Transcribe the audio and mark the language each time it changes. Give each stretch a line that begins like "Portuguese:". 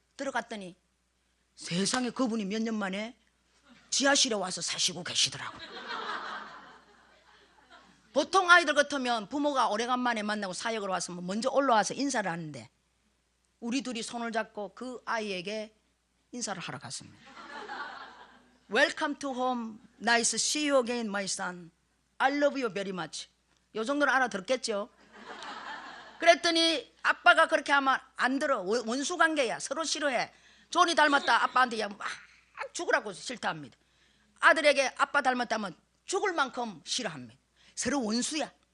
Korean: 들어갔더니 세상에 그분이 몇 년 만에 지하실에 와서 사시고 계시더라고요. 보통 아이들 같으면 부모가 오래간만에 만나고 사역을 왔으면 먼저 올라와서 인사를 하는데 우리 둘이 손을 잡고 그 아이에게 인사를 하러 갔습니다.
English: Welcome to home. Nice to see you again, my son. I love you very much.
Korean: 요 정도는 알아들었겠죠? 그랬더니 아빠가 그렇게 하면 안 들어. 원수 관계야. 서로 싫어해. 존이 닮았다. 아빠한테 막 죽으라고 싫다합니다. 아들에게 아빠 닮았다면 죽을 만큼 싫어합니다. 서로 원수야.